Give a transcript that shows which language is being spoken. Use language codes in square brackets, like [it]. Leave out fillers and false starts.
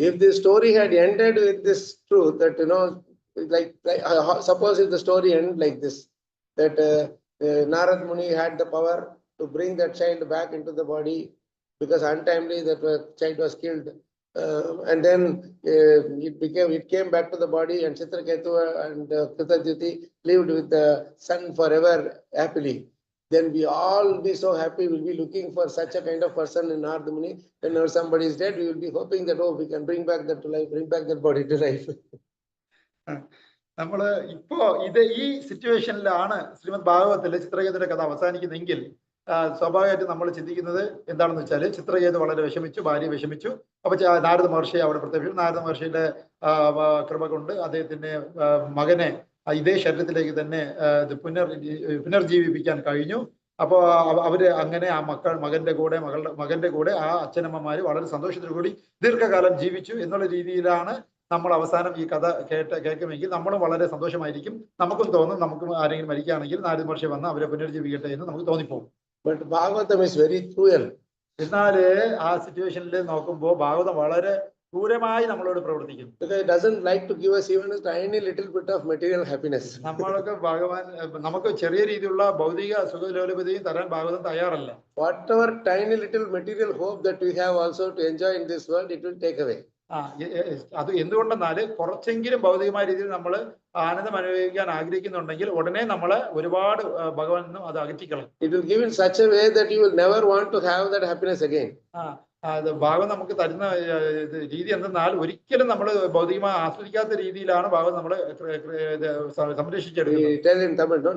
[en] If the story had ended with this truth that like suppose if the story ended like this, that Narad Muni had the power to bring that child back into the body because untimely that child was killed, and then it came back to the body, and Chitraketu and Kritadyuti lived with the son forever happily. Then we all will be so happy. We'll be looking for such a kind of person in Narad Muni. Whenever somebody is dead, we will be hoping that we can bring back that to life, bring back that body to life. [ml] നമ്മള് ഇപ്പോ ഈ സിറ്റുവേഷനിലാണ് ശ്രീമദ് ഭാഗവതത്തിലെ ചിത്രകേതുവിന്റെ കഥ അവസാനിക്കുന്നെങ്കിൽ സ്വാഭാവികമായിട്ടും നമ്മൾ ചിന്തിക്കുന്നത് എന്താണെന്ന് വെച്ചാൽ, ചിത്രകേതു വളരെ വിഷമിച്ചു, ഭാര്യ വിഷമിച്ചു. അപ്പൊ നാരദ മഹർഷി അവിടെ പ്രത്യക്ഷപ്പെട്ടു. നാരദ മഹർഷിയുടെ കൃപ കൊണ്ട് അദ്ദേഹത്തിന്റെ മകനെ ഇതേ ശരീരത്തിലേക്ക് തന്നെ പുനർജീവിപ്പിക്കാൻ കഴിഞ്ഞു. അപ്പോ അവര് അങ്ങനെ ആ മകന്റെ കൂടെ ആ അച്ഛനമ്മമാര് വളരെ സന്തോഷത്തോടു കൂടി ദീർഘകാലം ജീവിച്ചു എന്നുള്ള രീതിയിലാണ് നമ്മൾ അവസാനം ഈ കഥ കേൾക്കുമെങ്കിൽ നമ്മളും വളരെ സന്തോഷമായിരിക്കും. നമുക്കും തോന്നും, നമുക്കും ആരെങ്കിലും മരിക്കുകയാണെങ്കിൽ നാരദ മഹർഷി വന്ന് അവരെ പുനർജീവിക്കട്ടെ എന്ന് നമുക്ക് തോന്നിപ്പോകും. [en] But Bhagavatam is very cruel. [ml] എന്നാല് ആ സിറ്റുവേഷനിൽ നോക്കുമ്പോൾ ഭാഗവതം വളരെ ക്രൂരമായി നമ്മളോട് പ്രവർത്തിക്കുന്നു. [en] Because it doesn't like to give us even a tiny little bit of material happiness. [ml] നമ്മളൊക്കെ നമുക്ക് ചെറിയ രീതിയിലുള്ള ഭൗതിക സുഖലോലുപതയും തരാൻ ഭാഗവതം തയ്യാറല്ല. [en] Whatever tiny little material hope that we have also to enjoy in this world, it will take away. [ml] അത് എന്തുകൊണ്ടെന്നാല് കുറച്ചെങ്കിലും ഭൗതികമായ രീതിയിൽ നമ്മൾ ആനന്ദം അനുഭവിക്കാൻ ആഗ്രഹിക്കുന്നുണ്ടെങ്കിൽ ഉടനെ നമ്മളെ ഒരുപാട് ഭഗവാൻ നിന്നും അത് അകറ്റിക്കളയും. [en] It will give in such a way that you will never want to have that happiness again. [ml] അത് ഭാഗം നമുക്ക് തരുന്ന രീതി എന്തെന്നാൽ ഒരിക്കലും നമ്മൾ ഭൗതികമായി ആസ്വദിക്കാത്ത രീതിയിലാണ് ഭാഗം നമ്മളെ സംരക്ഷിച്ചെടുക്കുന്നത്.